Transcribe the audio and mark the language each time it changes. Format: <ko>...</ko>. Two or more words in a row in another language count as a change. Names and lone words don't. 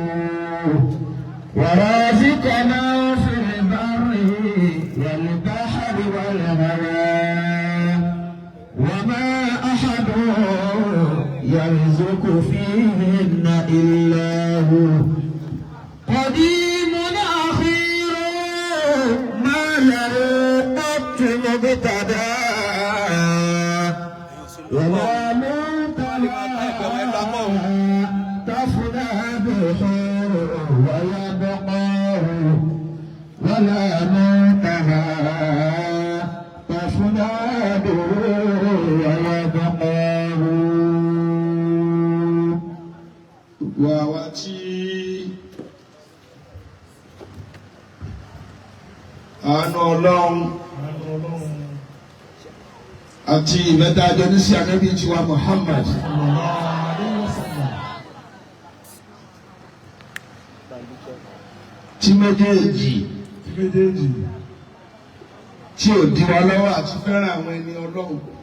<ar>ورازقنا في البر والبحر والهواء وما أحد يرزق فيهن إلا هو قديم أخير ما له قط مبتدأ ولا منتهى تفنى بحور ويبقى ولا منتهى تفنى بحور ويبقى</ar> <yo>wàá tí àánú Ọlọ́run àti ìmẹ́ta àjọ ní sí ànábì tiwa Muhammad tí méjèèjì tí ò di wa lọ́wọ́ àti fẹ́ràn àwọn ẹni Ọlọ́run.</yo>